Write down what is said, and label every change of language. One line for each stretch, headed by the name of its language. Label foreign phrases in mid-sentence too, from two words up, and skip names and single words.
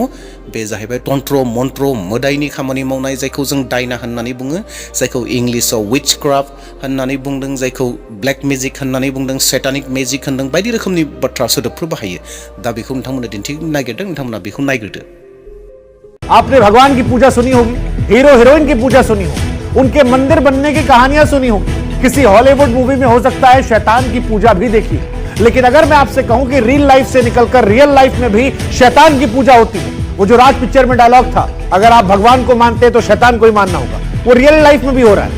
Bodo: बे जाहैबाय तन्त्र मन्त्र, मोदायनि खामानि मावनाय, जायखौ जों दायना होननानै बुङो, जायखौ इंलिसाव विचक्राफ्ट होननानै बुंदों, जायखौ
English: black magic
Bodo: होननानै बुंदों,
English: satanic magic
Bodo: होनदों, बायदि रोखोमनि बाथ्रा सोदोबफोर बाहायो। दा बेखौ नोंथांमोननो दिन्थिनो नागिरदों, नोंथांमोना बेखौ नायग्रोदो।
Hindi: आपने भगवान की पूजा सुनी होगी, हीरो हीरोइन की पूजा सुनी होगी, उनके मंदिर बनने की कहानियां सुनी होगी, किसी हॉलीवुड मूवी में हो सकता है शैतान की पूजा भी देखी। लेकिन अगर मैं आपसे कहूं कि
English: real life
Hindi: से निकलकर
English: real life
Hindi: में भी शैतान की पूजा होती है, वो जो राज पिक्चर में डायलॉग था, अगर आप भगवान को मानते हैं तो शैतान को ही मानना होगा, वो
English: real life
Hindi: में भी हो रहा है।